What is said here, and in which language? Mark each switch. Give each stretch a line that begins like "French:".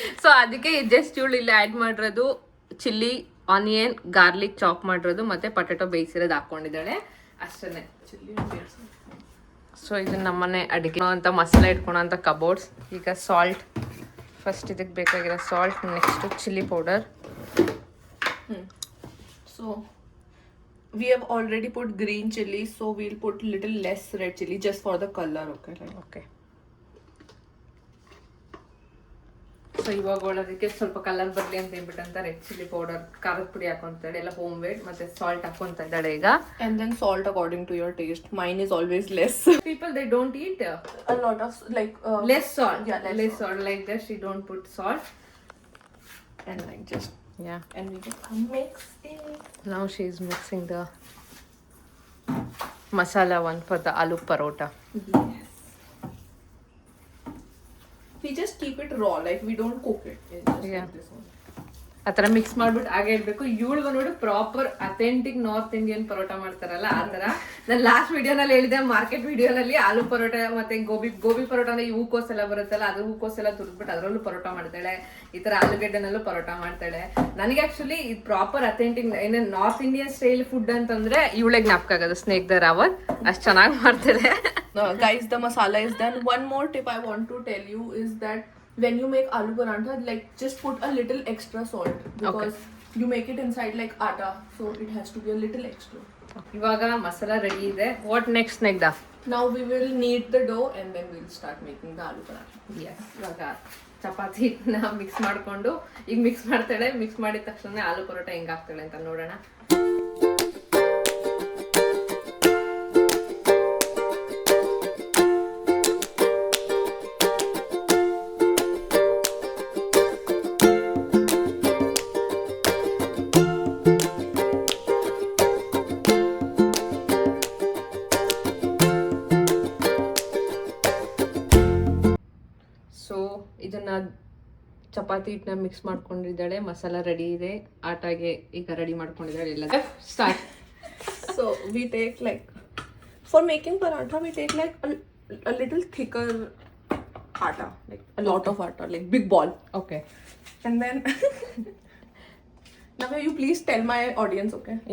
Kannada: So ಅದಕ್ಕೆ just ಇವಳು ಇಲ್ಲಿ ಆ್ಯಡ್ ಮಾಡಿರೋದು ಚಿಲ್ಲಿ, ಆನಿಯನ್, ಗಾರ್ಲಿಕ್ ಚಾಪ್ ಮಾಡಿರೋದು ಮತ್ತೆ ಪೊಟ್ಯಾಟೊ ಬೇಯಿಸಿರೋದು ಹಾಕೊಂಡಿದ್ದಾಳೆ ಅಷ್ಟೇ.
English: Chili and beer.
Kannada: ಸೊ ಇದು ನಮ್ಮನೆ ಅಡುಗೆ ಅಂತ ಮಸಾಲೆ ಇಟ್ಕೊಳೋಂಥ ಕಬೋರ್ಡ್ಸ್. ಈಗ ಸಾಲ್ಟ್, ಫಸ್ಟ್ ಇದಕ್ಕೆ ಬೇಕಾಗಿರೋ salt, next chilli powder.
English: So we have already put green chili, so we'll put little less red chili just for the color. Okay, like.
Kannada: Okay, so ಇವಾಗ ಅದಕ್ಕೆ ಸ್ವಲ್ಪ ಕಲರ್ ಬರಲಿ ಅಂತ ಹೇಳ್ಬಿಟ್ಟಂತ ರೆಡ್ ಚಿಲ್ಲಿ ಪೌಡರ್, ಖಾರದ ಪುಡಿ ಹಾಕೊಂತಾಳೆ, ಎಲ್ಲ ಹೋಮ್ ಮೇಡ್, ಮತ್ತೆ salt ಹಾಕೊಂತ ಇದ್ದಾಳೆ ಈಗ.
English: And then salt according to your taste. Mine is always less. People they don't eat A lot of like less salt. Yeah, less salt. Like that she don't put salt. and like just Yeah. and we just mix it. Now she is mixing the masala one for the aloo parota. Yes. We just keep it raw, like we don't cook it. It's just Yeah. like this one.
Kannada: ಆ ಥರ mix ಮಾಡ್ಬಿಟ್ಟು ಹಾಗೆ ಇಡಬೇಕು. ಇವಳಿಗೆ ನೋಡಿ proper authentic north Indian paratha ಮಾಡ್ತಾರಲ್ಲ ಆ ಥರ. ನಾನು ಲಾಸ್ಟ್ ವಿಡಿಯೋನಲ್ಲಿ ಹೇಳಿದೆ, ಮಾರ್ಕೆಟ್ ವಿಡಿಯೋನಲ್ಲಿ ಆಲೂ ಪರೋಟ ಮತ್ತೆ ಗೋಬಿ ಪರೋಟ ಅಂದ್ರೆ ಈ ಹೂಕೋಸ್ ಎಲ್ಲ ಬರುತ್ತಲ್ಲ, ಅದು ಹೂಕೋಸ್ ಎಲ್ಲ ತುರ್ದ್ಬಿಟ್ಟು ಅದರಲ್ಲೂ ಪರೋಟ ಮಾಡ್ತಾಳೆ. ಈ ಥರ ಆಲೂಗೆಡ್ಡೆನಲ್ಲೂ ಪರೋಟ ಮಾಡ್ತಾಳೆ. ನನಗೆ ಆಕ್ಚುಲಿ ಇದು ಪ್ರಾಪರ್ ಅಥೆಂಟಿಕ್ ಏನೇ ನಾರ್ತ್ ಇಂಡಿಯನ್ ಸ್ಟೈಲ್ ಫುಡ್ ಅಂತಂದ್ರೆ ಇವಳೆ ಜ್ಞಾಪಕ ಆಗೋದು, ಸ್ನೇಕ್ ದ ರಾವತ್. ಅಷ್ಟು ಚೆನ್ನಾಗಿ ಮಾಡ್ತಾಳೆ.
English: Guys, the masala is done. One more tip I want to tell you is that when you make aloo parantha, like just put a little extra salt because you make it inside like atta, so it has to be a little extra.
Kannada: ಇವಾಗ masala ready ಇದೆ.
English: what next
Kannada: snake the?
English: Now we will knead the dough and then we'll start making the aloo parantha.
Kannada: S, ಇವಾಗ ಚಪಾತಿ ಹಿಟ್ಟನ್ನ mix ಮಾಡಿಕೊಂಡು ಈಗ mix ಮಾಡ್ತಾಳೆ. Mix ಮಾಡಿದ ತಕ್ಷಣ ಆಲೂ ಪರೋಟ ಹೆಂಗೆ ಆಗ್ತಾಳೆ ಅಂತ ನೋಡೋಣ. ಸೊ ಇದನ್ನ ಚಪಾತಿ ಹಿಟ್ಟನ್ನ ಮಿಕ್ಸ್ ಮಾಡ್ಕೊಂಡಿದ್ದಾಳೆ. ಮಸಾಲ ರೆಡಿ ಇದೆ. ಆಟಾಗೆ ಈಗ ರೆಡಿ ಮಾಡ್ಕೊಂಡಿದ್ದಾಳೆ ಎಲ್ಲ. Start.
English: So we take like, for making parantha we take like a little thicker atta, like a lot of atta, like big ball. Okay, And then now you please tell my audience, okay?